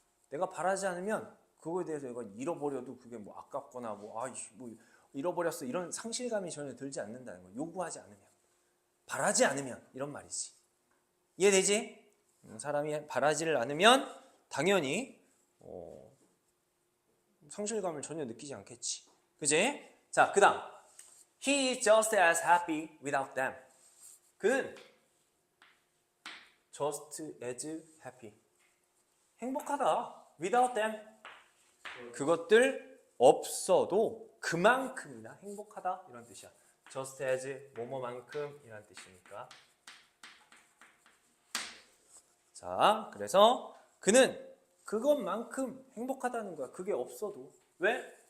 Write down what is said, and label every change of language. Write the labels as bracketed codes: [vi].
[ko] 내가 바라지 않으면 그거에 대해서 내가 잃어버려도 그게 뭐 아깝거나 뭐 잃어버렸어 이런 상실감이 전혀 들지 않는다는 거야. 요구하지 않으면, 바라지 않으면 이런 말이지. 이해되지? 사람이 바라지를 않으면 당연히 상실감을 전혀 느끼지 않겠지. 그지? 자, 그 다음 [en] He is just as happy without them. [ko] 그는 [en] just as happy. [ko] 행복하다. [en] without them. [ko] 그것들 없어도 그만큼이나 행복하다. 이런 뜻이야. [en] just as [ko] 뭐뭐만큼 이란 뜻이니까. 자, 그래서 그는 그것만큼 행복하다는 거야. 그게 없어도. 왜?